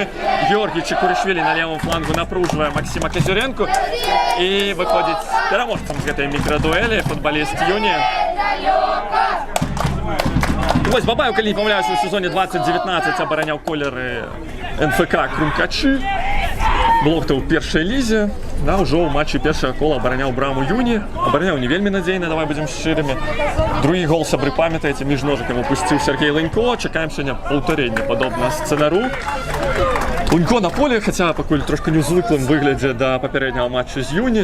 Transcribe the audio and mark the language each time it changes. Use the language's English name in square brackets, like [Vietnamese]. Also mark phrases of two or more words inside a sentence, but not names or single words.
[Ukrainian] Георгій Чекуришвили на лівому флангу напружує Максима Козюренко і виходить переможцем з цієї мікродуелі футболіст Юні. Ось Бабаєв, коли не помиляюся, у сезоні 2019 обороняв кольори НФК Крумкачі. Блок-то у першій лізі. [Belarusian] Да, ўжо ў матчы першага кола абараняў браму Юні, абараняў не вельмі надзейна, давай будзем шчырымі. Другі гол, сябры, памятаеце, між ножыкам упусціў Сергей Ланько, чакаем сёння паўтарэнне падобна сцэнару. Ланько на поле, хаця пакуль трошка незвыклым выглядзе да папярэдняга матчу з Юні.